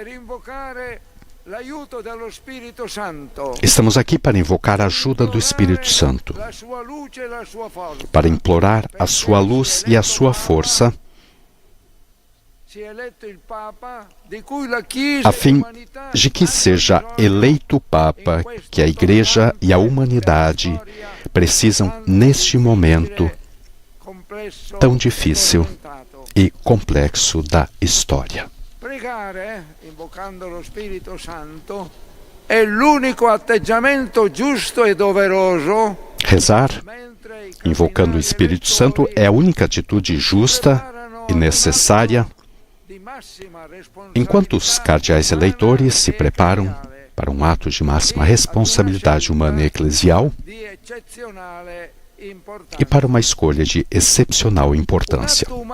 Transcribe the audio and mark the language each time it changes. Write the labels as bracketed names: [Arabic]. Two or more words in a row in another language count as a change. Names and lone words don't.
[Portuguese] Estamos aqui para invocar a ajuda do Espírito Santo, para implorar a sua luz e a sua força, a fim de que seja eleito o Papa que a Igreja e a humanidade precisam neste momento tão difícil e complexo da história. [Italian] Pregare, invocando lo Spirito Santo, è l'unico atteggiamento giusto e doveroso. [Portuguese] Rezar, invocando o Espírito Santo, é a única atitude justa e necessária, enquanto os cardeais eleitores se preparam para um ato de máxima responsabilidade humana e eclesial e para uma escolha de excepcional importância.